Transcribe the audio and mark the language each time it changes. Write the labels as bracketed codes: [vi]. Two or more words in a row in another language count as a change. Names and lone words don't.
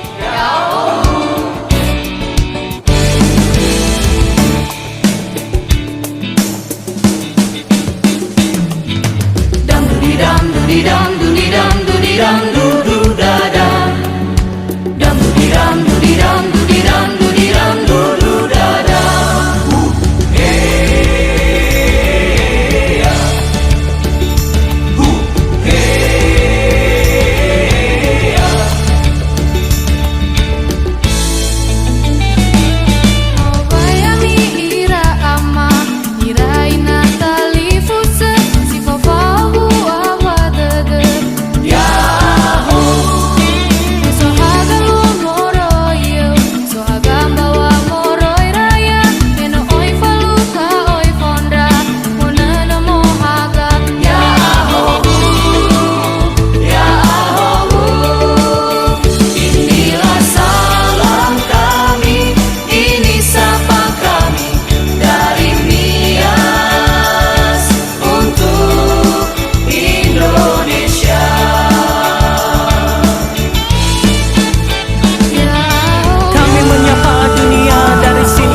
[nia] Dam dudi dam dudi dam dudi dam dudi dam dudu dadam. Dam dudi dam dudi dam dudi dam dudi dam dudu dadam. Hey ya. Hey ya. Bayami ira ama iraina talifuse si fafahu awadade Yahoo. so hagalu moroyo so hagamba wa moroi raya eno oi faluka oi fondra monana mohaga Yahoo. Yahoo. [id] Inilah salam kami, ini sapa kami dari Nias untuk Indonesia. Kami menyapa dunia dari sini.